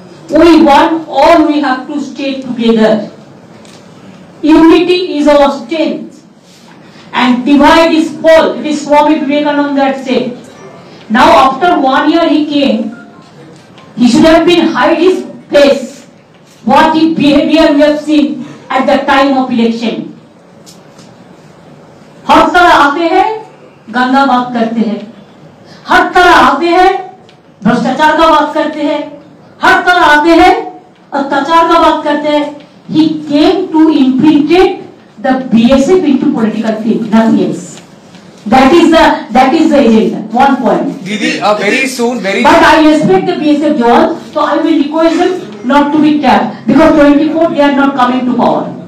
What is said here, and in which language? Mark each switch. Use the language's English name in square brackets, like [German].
[English] We want all, we have to stay together. Unity is our strength. And divide is fall. It is Swami Vivekananda that said. Now after 1 year he came, he should have been hide his face. What behavior we have seen at the time of election. [Hindi] हर तरह आते हैं, गंदा बात करते हैं. हर तरह आते हैं, भ्रष्टाचार का बात करते हैं. हर तरह आते हैं, अत्याचार का बात करते हैं. [English] He came to infiltrate the BSF into political field, nothing else. That is the agenda. One point. Didi, very soon, But I respect the BSF Jawans, so I will request them not to be tapped, because 24 they are not coming to power.